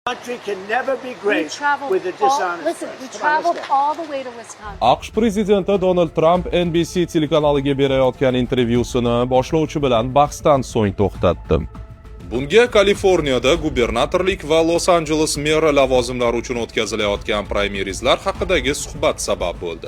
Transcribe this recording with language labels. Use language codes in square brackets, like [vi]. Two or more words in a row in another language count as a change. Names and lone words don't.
[en] Country can never be We great traveled with a dishonest listen, we press. traveled all the way to Wisconsin. [uz] AQSh prezidenti Donald Trump NBC telekanaliga berayotgan intervyusini boshlovchi bilan bahsdan so'ng to'xtatdi. Bunga Kaliforniyada gubernatorlik va Los-Anjeles meri lavozimlari uchun o'tkazilayotgan praymerizlar haqidagi suhbat sabab bo'ldi.